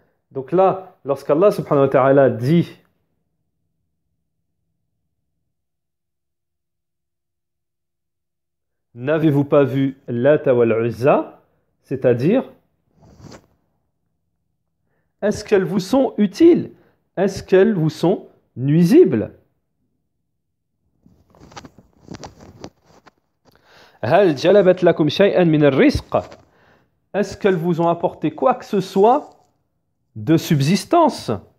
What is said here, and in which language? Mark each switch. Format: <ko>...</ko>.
<fr>Donc là, lorsqu'Allah subhanahu wa ta'ala dit n'avez-vous pas vu Lat wal Uzza? C'est-à-dire, est-ce qu'elles vous sont utiles? Est-ce qu'elles vous sont nuisibles?</fr> <ar>هل جلبت لكم شيئا من الرزق?</ar> <fr>Est-ce qu'elles vous ont apporté quoi que ce soit de subsistance?</fr>